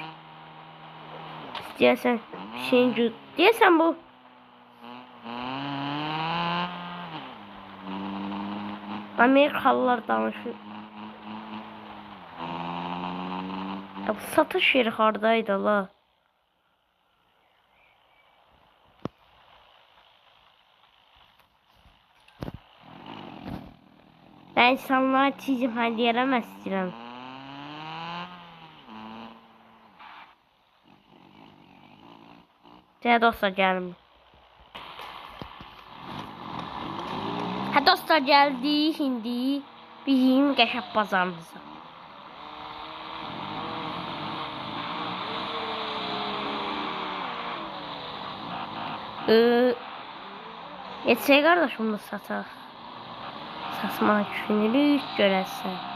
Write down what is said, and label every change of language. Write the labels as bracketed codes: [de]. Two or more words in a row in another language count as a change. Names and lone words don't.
[az] İstəyəsən şeyin deyəsən bu. Amerikalılar danışır. Ya bu satış yeri hardaydı la. [tr] Ben insanlara çizim hediye edemezdim. Ya dostlar geldim. Ha dostlar geldi şimdi bizim [az] qəşəng bazarımıza. Yetsək qardaşım da sataq. Satmaq düşünürük görəsən.